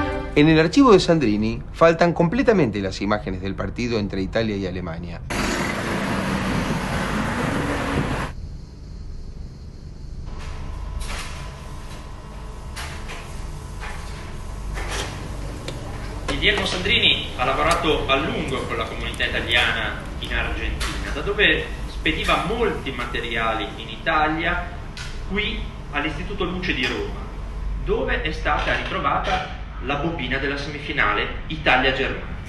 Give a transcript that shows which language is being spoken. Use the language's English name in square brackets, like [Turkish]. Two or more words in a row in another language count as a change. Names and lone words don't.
[Spanish] En el archivo de Sandrini faltan completamente las imágenes del partido entre Italia y Alemania. [Italian] Guillermo Sandrini ha lavorato a lungo con la comunità italiana in Argentina, da dove spediva molti materiali in Italia, qui all'Istituto Luce di Roma, dove è stata ritrovata la bobina della semifinale Italia-Germania.